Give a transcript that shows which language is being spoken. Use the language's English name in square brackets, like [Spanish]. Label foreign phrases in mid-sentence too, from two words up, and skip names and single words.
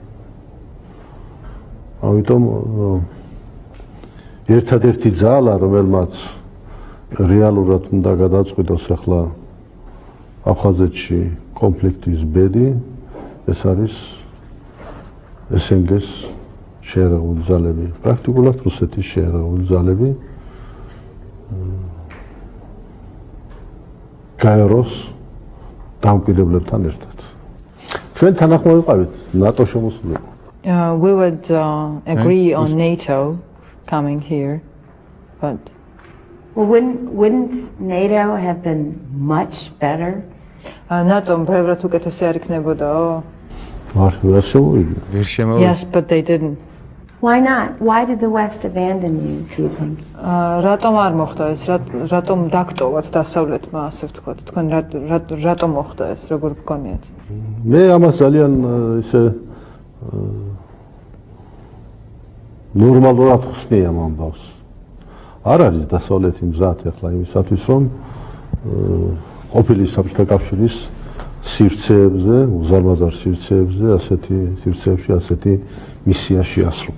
[Georgian] ამიტომ ერთადერთი ძალა, რომელმაც რეალურად უნდა გადაწყვიტოს ახლა აფხაზეთში კონფლიქტის ბედი, ეს არის SNG-ს შეერაღებული ძალები, პრაქტიკულად რუსეთის შეერაღებული ძალები. გაეროს დამკვირვებლებთან ერთად. ჩვენ თანახმოვი ვიყავით ნატო შემოსულიყო. [English] We would agree on NATO coming here, but wouldn't NATO have been much better? [Georgian] NATO ბევრად უკეთესი არ იქნებოდაო? ვერ შემოვიდა. [English] Yes, but they didn't. Why not? Why did the West abandon you, do you think? [Georgian] რატომ არ მოხდა ეს? რატომ დაგტოვათ დასავლეთმა, ასე ვთქვათ? თქვენ რატომ მოხდა ეს? როგორ გქონიათ? მე ამას ძალიან ისე ნორმალურად ხსნი ამ ამბავს. არ არის დასავლეთი მზად ახლა იმისათვის, რომ ყოფილი საბჭოთა კავშირის სივრცეებზე, უზარმაზარ სივრცეებზე, ასეთი მისია შეასრულა.